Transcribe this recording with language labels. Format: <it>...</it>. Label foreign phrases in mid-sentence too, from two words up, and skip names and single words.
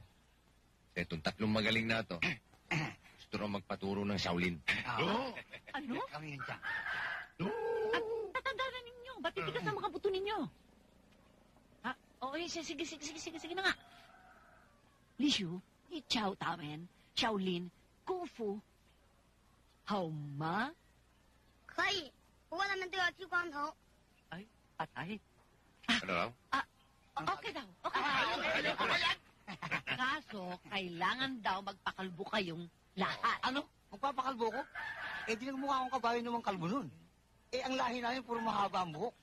<tl>Itong tatlong magaling na to, gusto raw magpaturo ng Shaolin. Ano? Kami yun, Chang. At tatanda na ninyo. Ba't titigas ang mga buto ninyo? Ha? Oo, sige na nga.</tl> <zh>李叔，教他们，少林，功夫，好吗? 可以，不过他们都要剃光头。</zh> <tl>Patay. Ano raw? Okay daw. Okay. Kaso, kailangan daw magpakalbo kayong lahat. Ano? Magpapakalbo ko? Eh, di nagmukha akong kabayo namang kalbo nun. Eh, ang lahi namin puro mahaba ang buhok.</tl>